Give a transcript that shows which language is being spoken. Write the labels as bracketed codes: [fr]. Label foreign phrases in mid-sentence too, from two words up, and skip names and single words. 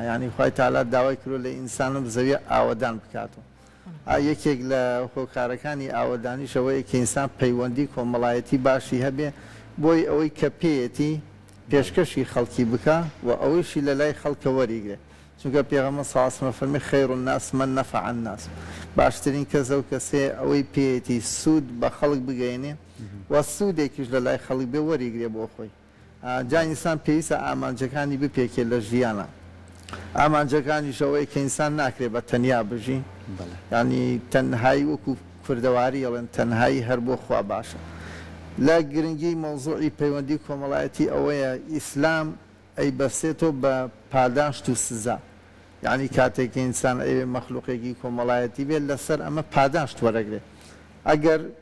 [ckb] یعنی خوای تەعالا داوای کردووە لە ئینسانم زەویە ئاوەدان بکاتەوە یەکێک لە هۆکارەکانی ئاوەدانیشەوەی کە ئینسان پەیوەندی کۆمەڵایەتی باشی هەبێ بۆی ئەوەی کە پێیەتی پێشکەشی خەڵکی بکە و ئەوەیشی لە لای خەڵکە وەریگرێ چونکە پێغەمبەر [ar] صلی الله علیه و سلم [ckb] فەرمی [ar] خەیر الناس من نفع الناس [ckb] باشترین کەس ئەو کەسێ ئەوەی پێیەتی سوود بە خەڵک بگەێنێ و سوودێکیش لە لای خەڵک بێ وەریگرێ بۆ خۆی جا ئینسان پێویستە ئامانجەکانی بپێکێ لە ژیانە ئامانجەکانیش ئەوەیە کە ئینسان ناکرێ بە تەنیا بژی ینی تەنهایی وەکو کوردەواری ئەڵێن تەنهایی هەر بۆ خوا باشە لە گرنگی مەوزوعی پەیوەندی کۆمەڵایەتی ئەوەیە ئیسلام ئەی بەسێتەوە بە پاداشت و سزا یعنی کاتێک ئینسان ئەوێ مەخلوقێکی کۆمەڵایەتی بێت لەسەر ئەمە پاداشت وەرەگرێت ئەگەر